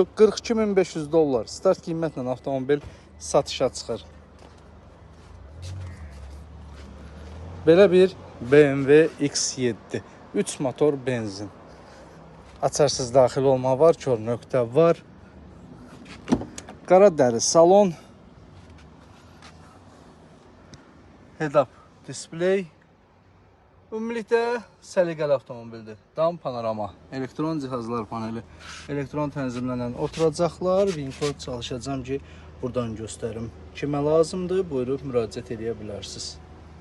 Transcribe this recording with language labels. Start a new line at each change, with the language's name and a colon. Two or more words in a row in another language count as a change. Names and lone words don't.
Azerbaijani: $42.500 start qiymətlə avtomobil satışa çıxır. Belə bir BMW X7 3 motor benzin. Açarsız daxil olma var, kör nöqtə var. Qara dəri salon.
English: Head-up display.
Azerbaijani: Ümumilikdə səliqəli avtomobildir. Dam panorama, elektron cihazlar paneli, elektron tənzimlənən oturacaqlar. VIN kod çalışacağım ki, buradan göstərim. Kimə lazımdır, buyurub müraciət edə bilərsiniz.